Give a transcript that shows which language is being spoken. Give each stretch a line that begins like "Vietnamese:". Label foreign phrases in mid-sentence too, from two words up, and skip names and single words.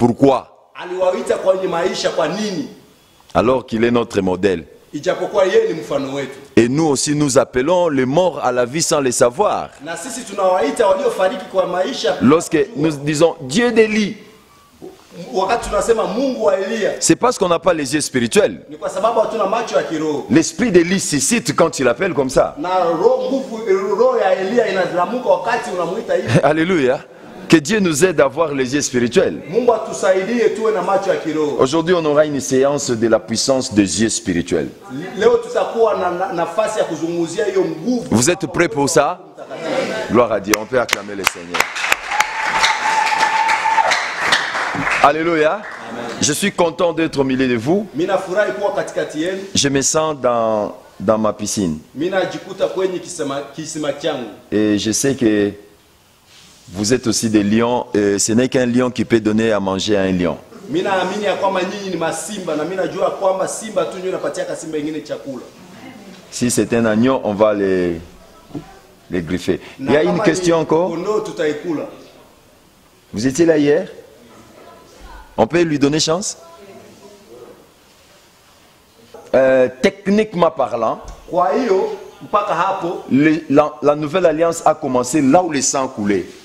French: Pourquoi? Alors qu'il est notre modèle. Et nous aussi nous appelons les morts à la vie sans le savoir. Lorsque nous disons Dieu d'Élie,
Swahili: wakati tunasema Mungu wa Elia,
French: c'est parce qu'on n'a pas les yeux spirituels.
Swahili: ni kwa sababu hatuna macho ya kiroho.
French: L'esprit d'Élie suscite quand il appelle comme ça.
Swahili: Na roho ya Elia inazalamuka wakati unamuita hivi.
French: Alléluia. Que Dieu nous aide à avoir les yeux spirituels.
Swahili: Mungu atusaidie tuwe na macho ya kiroho.
French: Aujourd'hui, on aura une séance de la puissance des yeux spirituels.
Swahili: Leo tutakuwa na nafasi ya kuzungumzia hiyo nguvu.
French: Vous êtes prêts pour ça? Gloire à Dieu. On peut acclamer le Seigneur. Alléluia. Amen. Je suis content d'être au milieu de vous.
Swahili: Minafurahi kuwa katikati yenu.
French: Je me sens dans ma piscine.
Swahili: Minajikuta kwenye kisima changu.
French: Et je sais que vous êtes aussi des lions. Ce n'est qu'un lion qui peut donner à manger à un lion.
Swahili: Minaamini ya kwamba nyinyi ni masimba na minajua kwamba simba tu ndio inapatia simba ingine chakula.
French: Si c'est un agneau, on va les griffer. Il y a une question encore. Vous étiez là hier? On peut lui donner chance? Techniquement parlant, la nouvelle alliance a commencé là où le sang coulait.